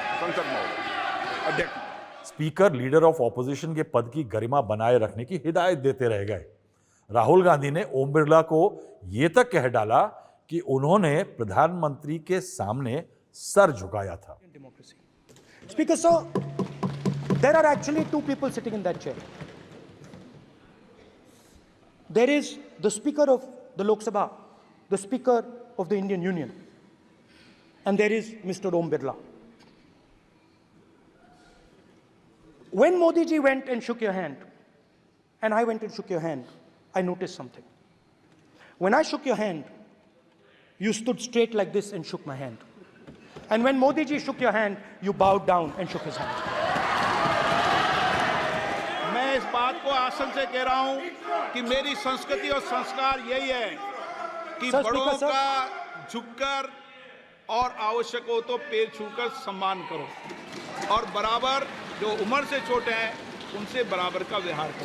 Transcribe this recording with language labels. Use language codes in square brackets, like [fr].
[hi] संसद में अध्यक्ष स्पीकर लीडर ऑफ ऑपोजिशन के पद की गरिमा बनाए रखने की हिदायत देते रह गए। राहुल गांधी ने ओम बिरला को यह तक कह डाला कि उन्होंने प्रधानमंत्री के सामने सर झुकाया था। [en] Speaker sir, there are actually two people sitting in that chair. There is the Speaker of the Lok Sabha, the Speaker of the Indian Union, and there is Mr. Om Birla. When Modi ji went and shook your hand, and I went and shook your hand, I noticed something. When I shook your hand, you stood straight like this and shook my hand. And when Modi ji shook your hand, you bowed down and shook his hand. [hi] मैं इस बात को आसन से कह रहा हूं कि मेरी संस्कृति और संस्कार यही है कि सर, बड़ों स्पीकर का झुककर और आवश्यक हो तो पैर छूकर सम्मान करो और बराबर जो उम्र से छोटे हैं उनसे बराबर का व्यवहार करो।